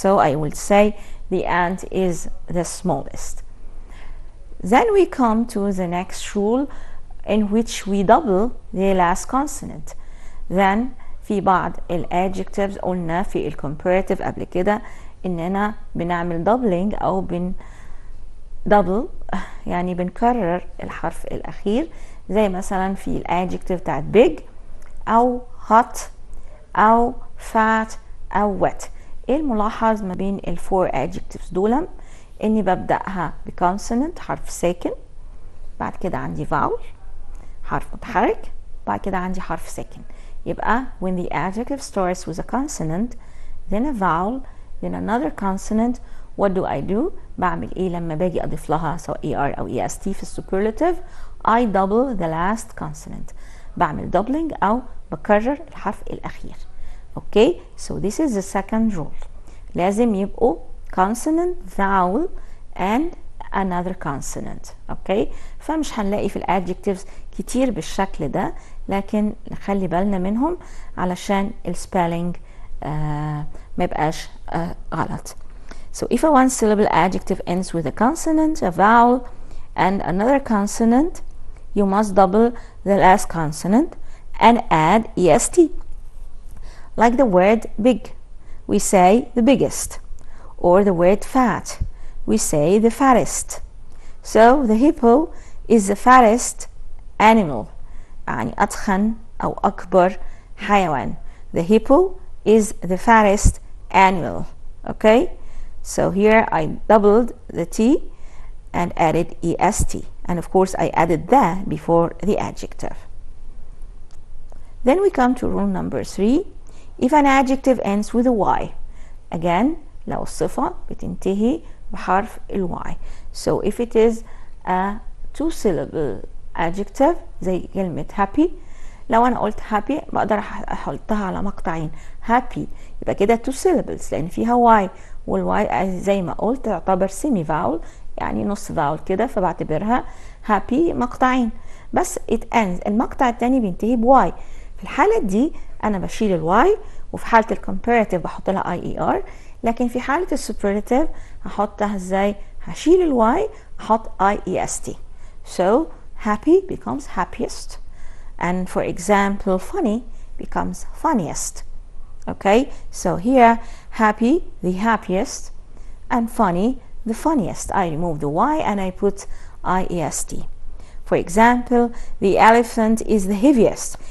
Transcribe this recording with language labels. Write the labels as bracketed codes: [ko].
[en] So I will say the ant is the smallest. Then we come to the next rule in which we double the last consonant. Then [ar] في بعض الادجectives قلنا في الcomparative قبل كده اننا بنعمل doubling او double، يعني بنكرر الحرف الاخير، زي مثلا في الادجective بتاعت big او hot او fat او wet. ايه الملاحظ ما بين الفور adjectives دول؟ اني ببدأها بكونسوننت حرف ساكن، بعد كده عندي vowel حرف متحرك، بعد كده عندي حرف ساكن. يبقى [en] when the adjective starts with a consonant then a vowel then another consonant, what do? [ar] بعمل ايه لما باجي اضيف لها سواء er او est في السوبرلاتيف؟ [en] I double the last consonant، [ar] بعمل doubling او بكرر الحرف الاخير. [en] Okay, so this is the second rule. [ar] لازم يبقوا [en] consonant, vowel and another consonant. [ar] اوكي، فمش هنلاقي في الادجectives كتير بالشكل ده، لكن نخلي بالنا منهم علشان السبيلنج ما يبقاش غلط. [en] So if a one syllable adjective ends with a consonant, a vowel and another consonant, you must double the last consonant and add est. Like the word big, we say the biggest, or the word fat, we say the fattest. So the hippo is the fattest animal، [ar] يعني أضخم أو أكبر حيوان. [en] The hippo is the fattest animal. Okay, so here I doubled the T and added est, and of course I added the before the adjective. Then we come to rule number 3. If an adjective ends with a Y, again [ar] لو الصفة بتنتهي بحرف ال Y. [en] So if it is a two syllable adjective [ar] زي كلمة happy، لو أنا قلت happy بقدر أحطها على مقطعين happy، يبقى كده two syllables لأن فيها Y، والY زي ما قلت تعتبر semi vowel يعني نص vowel كده، فبعتبرها happy مقطعين. بس [en] it ends [ar] المقطع التاني بينتهي بY. في الحالة دي أنا بشيل الواي، وفي حالة الكومباراتيف بحط لها IER، لكن في حالة السوبرلاتيف هحطها ازاي؟ هشيل الواي احط IEST. [en] So happy becomes happiest, and for example funny becomes funniest. Okay, so here happy the happiest and funny the funniest. I remove the Y and I put IEST. For example, the elephant is the heaviest.